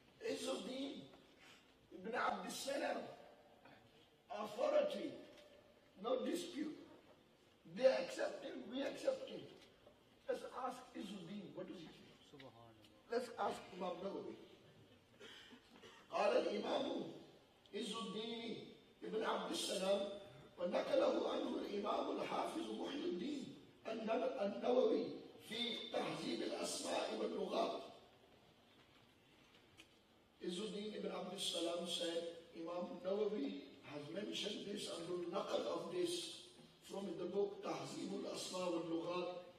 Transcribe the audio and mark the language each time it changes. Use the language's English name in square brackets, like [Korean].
[English] Izzuddin Ibn Abd Salam, authority, no dispute. They accept him, we accept him. Let's ask Izzuddin, what does he think? Let's ask Imam Nawawi. [Arabic] قال الإمام عز الدين ابن عبد السلام ونقله عنه الإمام الحافظ محي الدين النووي في تهذيب الأسماء واللغات. [English] Izzuddin ibn Abd Salam said, Imam Nawawi has mentioned this and will naqal of this from the book تهذيب الأسماء واللغات.